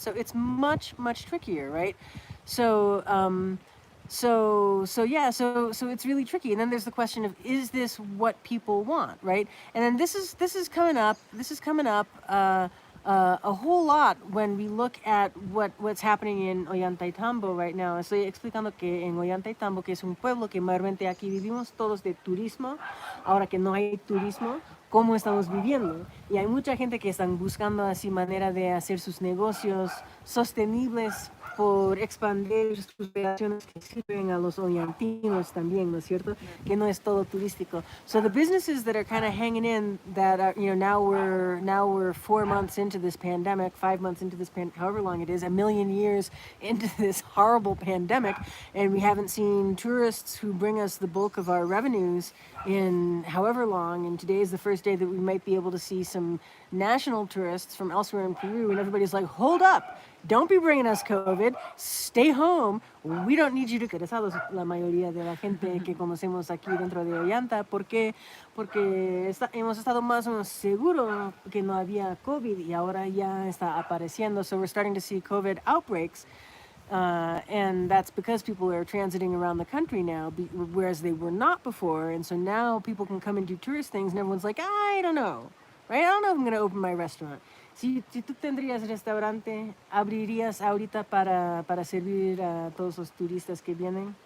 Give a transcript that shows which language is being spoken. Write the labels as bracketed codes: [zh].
[en] So it's much, much trickier, right? So so it's really tricky. And then there's the question of, is this what people want, right? And then this is coming up. This is coming up a whole lot when we look at what's happening in Ollantaytambo right now. [es] Estoy explicando que en Ollantaytambo, que es un pueblo que mayormente aquí vivimos todos de turismo, ahora que no hay turismo, cómo estamos viviendo. Y hay mucha gente que están buscando así manera de hacer sus negocios sostenibles por expandir sus relaciones que sirven a los ollantinos también, ¿no es cierto? Que no es todo turístico. [en] So the businesses that are kind of hanging in, that are, now we're 4 months into this pandemic, 5 months into this however long it is, a million years into this horrible pandemic, and we haven't seen tourists who bring us the bulk of our revenues in however long. And today is the first day that we might be able to see some national tourists from elsewhere in Peru, and everybody's like, hold up, don't be bringing us COVID, stay home, we don't need you to... [es] Interesados la mayoría de la gente que conocemos aquí dentro de Ollanta. ¿Por qué? Porque hemos estado más o menos seguros que no había COVID, y ahora ya está apareciendo. [en] So we're starting to see COVID outbreaks. And that's because people are transiting around the country now, whereas they were not before. And so now people can come and do tourist things, and everyone's like, I don't know, right? I don't know if I'm going to open my restaurant. [es] Si tú tendrías restaurante, ¿abrirías ahorita para servir a todos los turistas que vienen?